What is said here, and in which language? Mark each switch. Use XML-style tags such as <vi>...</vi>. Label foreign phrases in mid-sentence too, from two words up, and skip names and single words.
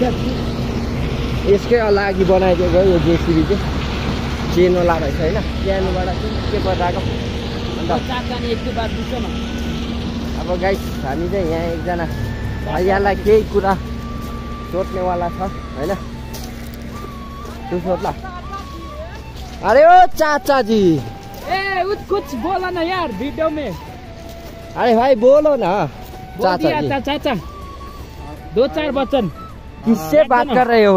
<ne>यसकै लागि बनाइदिएको यो जेसिबी चाहिँ चेनवाला रहेछ होइन। चेनबाट चाहिँ के बनाएको। अन्त अब गाइस हामी चाहिँ यहाँ एकजना भैयालाई केही कुरा सोध्नेवाला छ होइन। तू सोध्ला।</ne> <hi>अरे ओ चाचा जी कुछ बोला ना यार वीडियो में। अरे भाई बोलो ना चाचा जी। चाचा 2-4 वचन। किससे बात कर रहे हो।</hi>